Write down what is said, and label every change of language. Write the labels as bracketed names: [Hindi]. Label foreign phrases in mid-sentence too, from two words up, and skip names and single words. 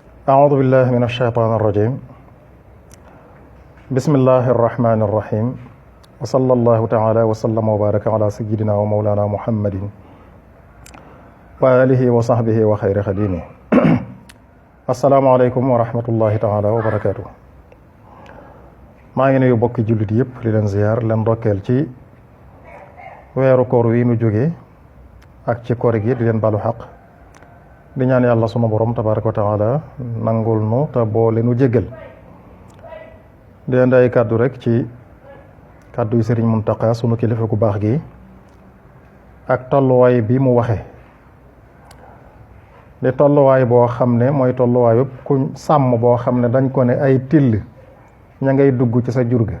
[Arabic] أعوذ بالله من الشيطان الرجيم بسم الله الرحمن الرحيم وصلى الله تعالى وسلم وبارك على سيدنا ومولانا محمد وآله وصحبه وخير خديمه السلام عليكم ورحمة الله تعالى وبركاته. [Wolof] maa ngi nuyu bokki jullit yëpp di leen ziyaar leen ndokkeel ci weeru koor wi nu jógee ak ci koor gi di leen balu xaq di ñaan yàlla sunu borom [Arabic] تبارك وتعالى [Wolof] nangul nu te boole nu jéggal. di leen day kàddu rek ci kàddu yu Sëriñ Muntaqa sunu kilifa gu baax gi ak tolluwaay bi mu waxe di tolluwaay boo xam ne mooy tolluwaayu ku sàmm boo xam ne dañ ko ne ay till ña ngay dugg ci sa jur ga.